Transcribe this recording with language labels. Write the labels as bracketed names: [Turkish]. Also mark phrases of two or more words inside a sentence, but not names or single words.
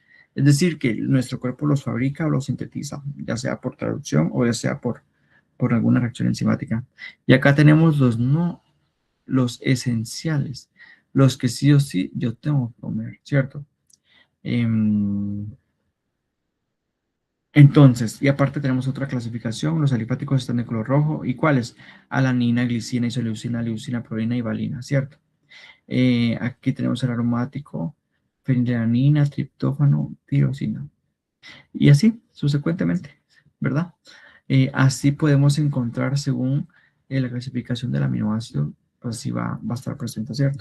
[Spanish] Es decir, que nuestro cuerpo los fabrica o los sintetiza, ya sea por traducción o ya sea por alguna reacción enzimática. Y acá tenemos los esenciales, los que sí o sí yo tengo que comer, ¿cierto? Entonces, y aparte tenemos otra clasificación, los alifáticos están de color rojo, ¿y cuáles? Alanina, glicina, isoleucina, leucina, prolina y valina, ¿cierto? Aquí tenemos el aromático, fenilalanina, triptófano, tirosina. Y así, subsecuentemente, ¿verdad? Así podemos encontrar según la clasificación del aminoácido, pues sí va a estar presente, ¿cierto?